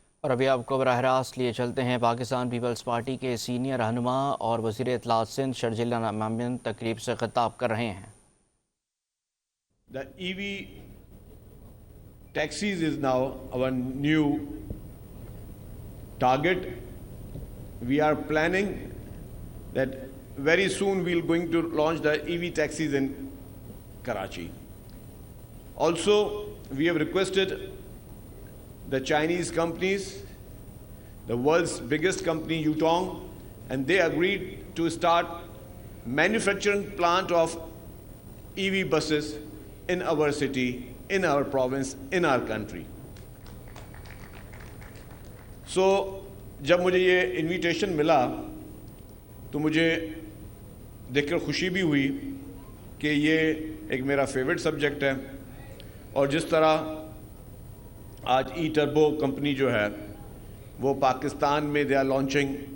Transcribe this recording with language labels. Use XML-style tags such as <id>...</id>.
<ur>اور ابھی آپ کو براہ راست لیے چلتے ہیں پاکستان پیپلز پارٹی کے سینئر رہنما اور وزیر اطلاعات سندھ شرجیل مومن تقریب سے خطاب کر رہے ہیں۔</ur> <en>The EV taxis is now our new target. We are planning that very soon we are going to launch the EV taxis in Karachi. Also, we have requested the Chinese companies, the world's biggest company Yutong, and they agreed to start manufacturing plant of EV buses in our city, in our province, in our country.</en> <ur>So, جب مجھے یہ invitation ملا تو مجھے دیکھ کر خوشی بھی ہوئی کہ یہ ایک میرا فیورٹ سبجیکٹ ہے، اور جس طرح آج ای ٹربو کمپنی جو ہے وہ پاکستان میں</ur> <en>they are launching</en>